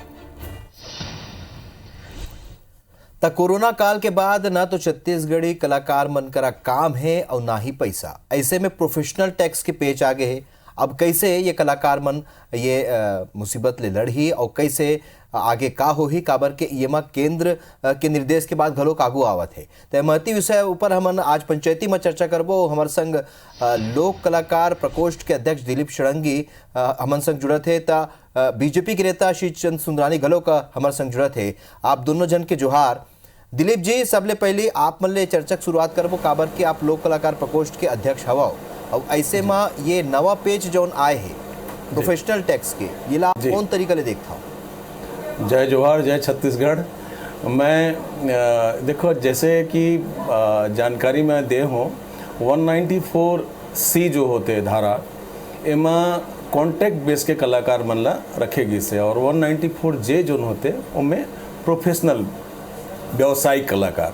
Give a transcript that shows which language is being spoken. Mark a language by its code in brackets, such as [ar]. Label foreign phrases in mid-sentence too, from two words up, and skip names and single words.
[hne] कोरोना काल के बाद ना तो छत्तीसगढ़ी कलाकार मन करा काम है और ना ही पैसा, ऐसे में [en] professional tax [hne] के पेच आगे है। अब कैसे ये कलाकार मन ये मुसीबत ले लड़ी और कैसे आगे का हो ही काबर के ये केंद्र के निर्देश के बाद घलो कागू आवत है। तो महती विषय ऊपर हमन आज पंचायती में चर्चा करबो। हमार संग लोक कलाकार प्रकोष्ठ के अध्यक्ष दिलीप सडंगी हमन संग जुड़त है, ता बीजेपी के नेता श्री चंद सुंदरानी घलो का हमार संग जुड़त है। आप दोनों जन के जोहार। दिलीप जी, सबले पहले आप मन ले चर्चा की शुरुआत करबो काबर के आप लोक कलाकार प्रकोष्ठ के अध्यक्ष हवा, और ऐसे में ये नवा पेज जौन आए है [en] professional tax [hne] के, ये ला कौन तरीका ले देखता हूँ? जय जोहार, जय छत्तीसगढ़। मैं देखो, जैसे कि जानकारी मैं दे हूँ, 194C जो होते धारा एमा [en] contract base [hne] के कलाकार मन ला रखेगी से, और 194J जो होते उनमें प्रोफेशनल व्यावसायिक कलाकार